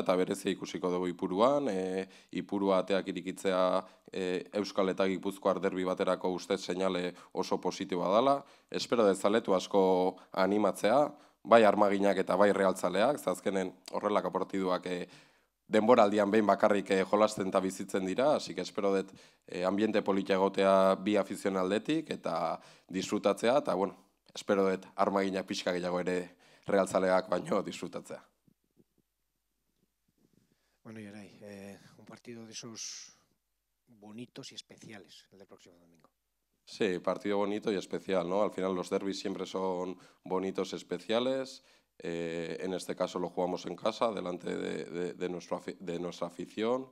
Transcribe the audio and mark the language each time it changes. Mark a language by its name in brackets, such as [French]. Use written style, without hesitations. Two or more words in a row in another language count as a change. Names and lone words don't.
[Basque] eta berezia ikusiko dugu Ipuruan, Ipurua ateak irikitzea Euskal eta Gipuzkoar derbi baterako ustez seinale oso positiboa dela, espero dezaletu asko animatzea, bai armaginak eta bai realtzaleak, azkenen horrelako partiduak denboraldian behin bakarrik jolasten eta bizitzen dira, hasi que espero dut ambiente politia egotea bi afizionaldetik eta disfrutatzea, eta espero dut armaginak pixka gehiago ere realtzaleak baino disfrutatzea. [Spanish] Bueno, Yeray, un partido de esos bonitos y especiales, el del próximo domingo. Sí, partido bonito y especial, ¿no? Al final los derbis siempre son bonitos y especiales. En este caso lo jugamos en casa, delante de nuestra afición.